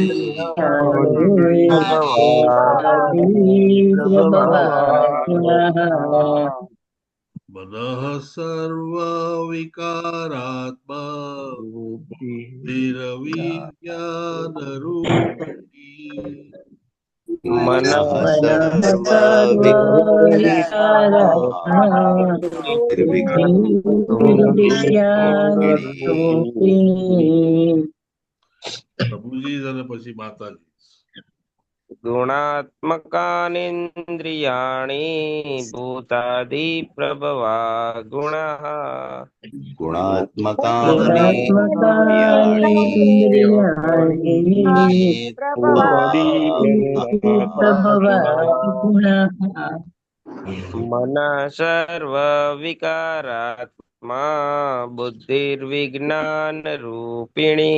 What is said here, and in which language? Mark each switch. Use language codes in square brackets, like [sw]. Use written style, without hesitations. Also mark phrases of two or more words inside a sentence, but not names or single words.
[sa] मनः सर्वविकारात्मा बुद्धिर्विज्ञानरूपिणी मनः सर्वविकारात्मा निर्विज्ञानरूपिणी [gu] પ્રભુજી અને પછી માતાજી [sa] गुणात्मकानीन्द्रियाणि भूतादि प्रभवा गुणः गुणात्मकानि इन्द्रियाणि मनः सर्वविकारात्मा बुद्धिर्विज्ञानरूपिणी